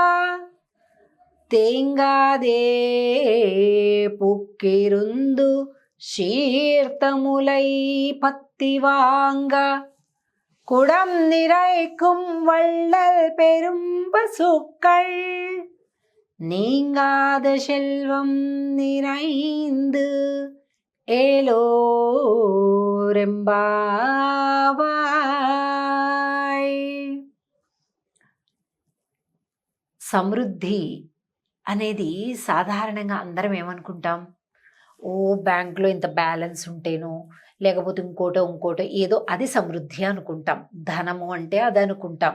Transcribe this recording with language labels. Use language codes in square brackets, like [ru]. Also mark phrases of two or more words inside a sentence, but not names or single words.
[ta] தேங்காதே புக்கிருந்து சீர்த்தமுலை பத்தி வாங்க குடம் நிறைக்கும் வள்ளல் பெரும் பசுக்கள் நீங்காத செல்வம் நிறைந்து ఏలోరెంబావాయ్. [te] సమృద్ధి అనేది సాధారణంగా అందరం ఏమనుకుంటాం, ఓ బ్యాంకులో ఇంత బ్యాలెన్స్ ఉంటేనో లేకపోతే ఇంకోటో ఏదో అది సమృద్ధి అనుకుంటాం. ధనము అంటే అది అనుకుంటాం.